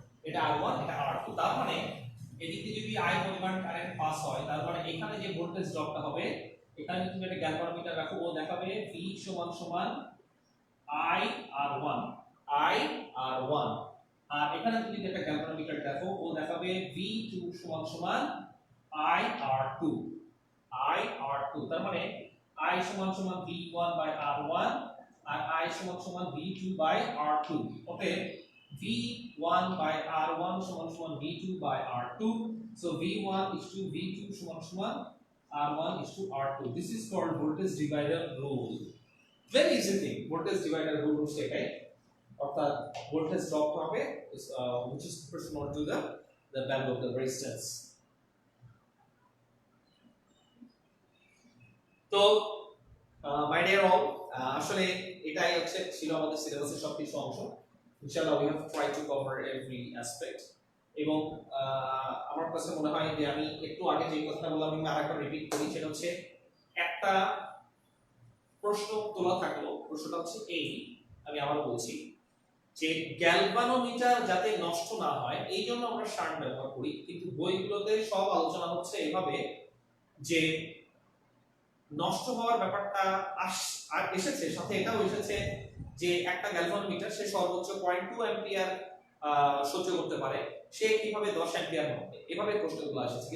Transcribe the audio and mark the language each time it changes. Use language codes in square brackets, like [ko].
[bn] এটা R1 এটা R2, তার মানে এদিকে যদি I পরিমাণ কারেন্ট পাস হয়, তার মানে এখানে যে ভোল্টেজ ড্রপটা হবে, এখানে তুমি একটা গ্যালভানোমিটার রাখো, ও দেখাবে V সমান সমান I R1, I R1। আর এখানে তুমি একটা গ্যালভানোমিটার দেখো, ও দেখাবে V2 সমান সমান I R2, I R2। তার মানে I সমান সমান V1 by R1 আর I সমান সমান V2 by R2। [en] Okay, V1 by R1 সমান সমান V2 by R2, so V1 is to V2 সমান সমান R1 is to R2। This is called voltage divider rule. Very easy thing, voltage divider rule [bn] হচ্ছে এটাই, অর্থাৎ voltage drop হবে [en] which is proportional to the value of the resistance। [bn] তো my dear all, আসলে এটাই হচ্ছে ছিল আমাদের সিলেবাসের সবকিছু অংশ। [en] ইনশাআল্লাহ we have tried to cover every aspect। [bn] এবং আমার কাছে মনে হয় যে আমি একটু আগে যে কথাটা বললাম আমি আরেকবার রিপিট করি, সেটা হচ্ছে একটা প্রশ্ন তোলা থাকলো। প্রশ্নটা হচ্ছে এই, আমি আবার বলছি যে গ্যালভানোমিটার যাতে নষ্ট না হয় এই জন্য আমরা শান্ট ব্যবহার করি, কিন্তু বইগুলোতে সব আলোচনা হচ্ছে এভাবে যে নষ্ট হওয়ার ব্যাপারটা আর এসেছে, সাথে এটাও এসেছে যে একটা গ্যালভানোমিটার সে সর্বোচ্চ 0.2 অ্যাম্পিয়ার সহ্য করতে পারে, সে কিভাবে 10 অ্যাম্পিয়ার মাপবে, এভাবে প্রশ্নগুলো এসেছে।